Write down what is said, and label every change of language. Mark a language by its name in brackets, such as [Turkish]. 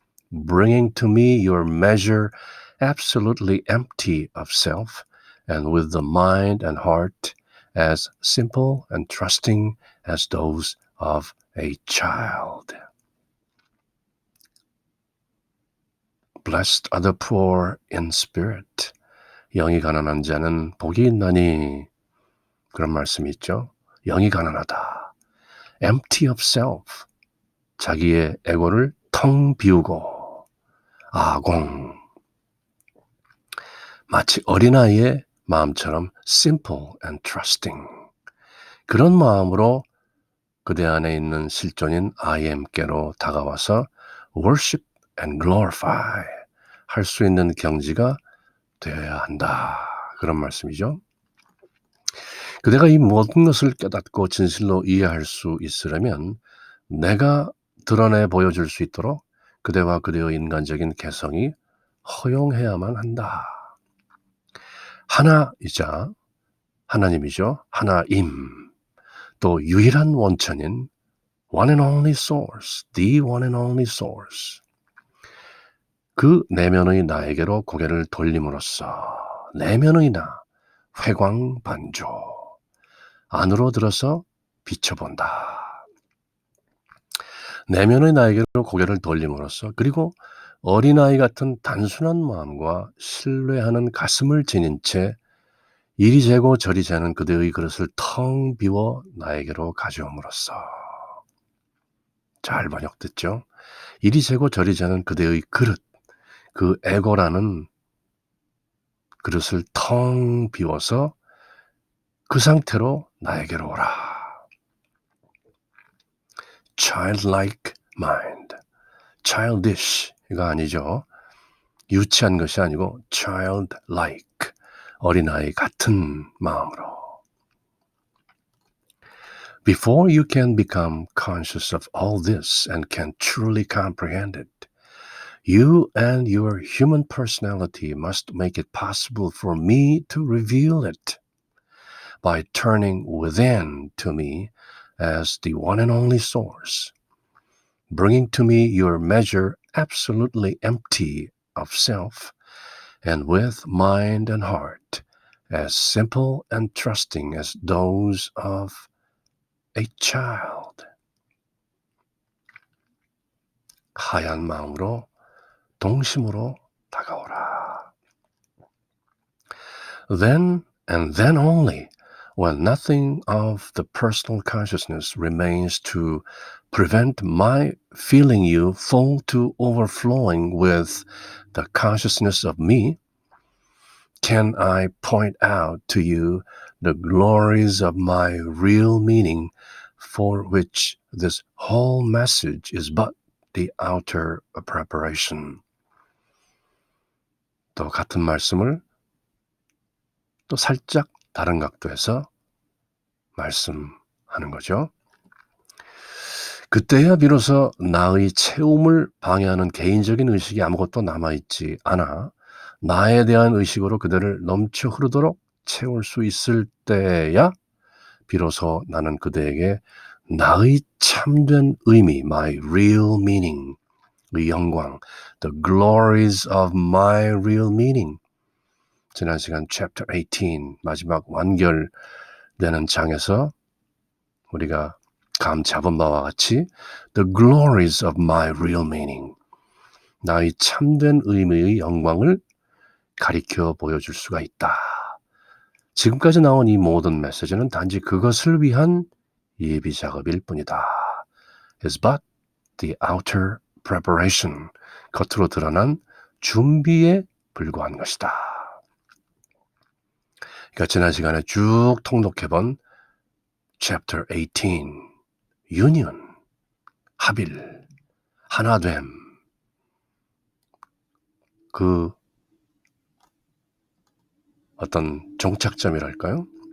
[English] bringing to me your measure absolutely empty of self and with the mind and heart as simple and trusting as those of a child. Blessed are the poor in spirit. [Korean] 영이 가난한 자는 복이 있나니, 그런 말씀이 있죠. 영이 가난하다. [English] Empty of self. [Korean] 자기의 에고를 텅 비우고, 아공. 마치 어린아이의 마음처럼 [English] simple and trusting. [Korean] 그런 마음으로 그대 안에 있는 실존인 I am께로 다가와서 [English] worship and glorify [Korean] 할 수 있는 경지가 되어야 한다. 그런 말씀이죠. 그대가 이 모든 것을 깨닫고 진실로 이해할 수 있으려면 내가 드러내 보여줄 수 있도록 그대와 그대의 인간적인 개성이 허용해야만 한다. 하나이자 하나님이죠. 하나임. 또 유일한 원천인 [English] one and only source, the one and only source. [Korean] 그 내면의 나에게로 고개를 돌림으로써 내면의 나, 회광반조, 안으로 들어서 비춰본다. 내면의 나에게로 고개를 돌림으로써, 그리고 어린아이 같은 단순한 마음과 신뢰하는 가슴을 지닌 채 이리 재고 저리 재는 그대의 그릇을 텅 비워 나에게로 가져옴으로써. 잘 번역됐죠? 이리 재고 저리 재는 그대의 그릇, 그 에고라는 그릇을 텅 비워서 그 상태로 나에게로 오라. [English] Childlike mind. Childish [Korean] 이거 아니죠. 유치한 것이 아니고 childlike. 어린아이 같은 마음으로. [English] Before you can become conscious of all this and can truly comprehend it, you and your human personality must make it possible for me to reveal it by turning within to me as the one and only source, bringing to me your measure absolutely empty of self and with mind and heart as simple and trusting as those of a child. [Korean] 하얀 마음으로 동심으로 다가오라. [English] Then and then only, when nothing of the personal consciousness remains to prevent my feeling you full to overflowing with the consciousness of me, can I point out to you the glories of my real meaning, for which this whole message is but the outer preparation. [Korean] 또 같은 말씀을 또 살짝 다른 각도에서 말씀하는 거죠. 그때야 비로소 나의 채움을 방해하는 개인적인 의식이 아무것도 남아있지 않아 나에 대한 의식으로 그대를 넘쳐 흐르도록 채울 수 있을 때야 비로소 나는 그대에게 나의 참된 의미, [English] my real meaning, [Korean] 의 영광, [English] the glories of my real meaning. [Korean] 지난 시간 chapter 18 마지막 완결되는 장에서 우리가 감 잡은 바와 같이 [English] the glories of my real meaning, [Korean] 나의 참된 의미의 영광을 가리켜 보여줄 수가 있다. 지금까지 나온 이 모든 메시지는 단지 그것을 위한 예비 작업일 뿐이다. [English] is but the outer preparation, [Korean] 겉으로 드러난 준비에 불과한 것이다. 그러니까 지난 시간에 쭉 통독해본 Chapter 18, Union, 합일, 하나됨, 그 어떤 종착점이랄까요?